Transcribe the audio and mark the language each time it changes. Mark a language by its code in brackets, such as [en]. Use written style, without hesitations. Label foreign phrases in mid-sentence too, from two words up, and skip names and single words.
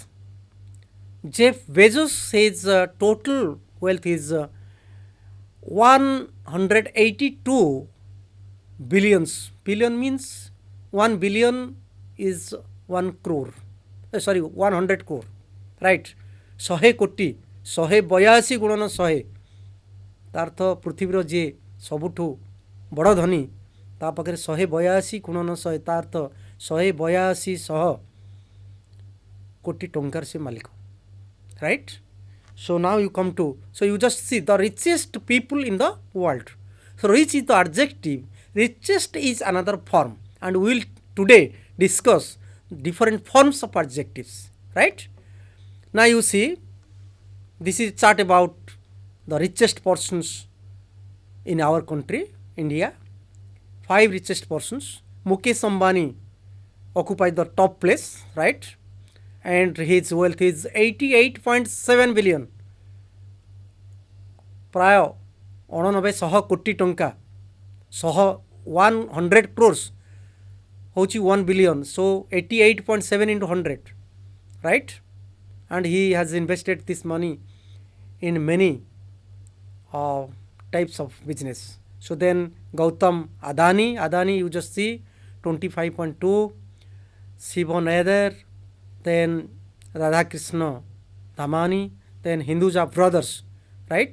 [en] Jeff Bezos says total wealth is 182 billions. Billion means 1 billion is 1 crore. Sorry, 100 crore, right? [or] 100 କୋଟି 182 ଗୁଣନ 100, ତାର ଅର୍ଥ ପୃଥିବୀର ଯିଏ ସବୁଠୁ ବଡ଼ ଧନୀ ତା ପାଖରେ 182 ଗୁଣନ 100, ତା ଅର୍ଥ 182 କୋଟି ଟଙ୍କାର ସେ ମାଲିକ, [en] right? So now you come to, so you just see the richest people in the world. So rich is the adjective, richest is another form, and we will today discuss different forms of adjectives, right? Now you see, this is chart about the richest persons in our country, India. 5 richest persons. Mukesh Ambani occupies the top place, right? And his wealth is 88.7 billion. [or] ପ୍ରାୟ 89,100 ଟଙ୍କା 100 crores ହେଉଛି 1 billion. [en] So 88.7 into 100, right? And he has invested this money in many types of business. So then Gautam Adani you just see 25.2, Shiva Nader, then Radhakrishna Dhamani, then Hinduja brothers, right?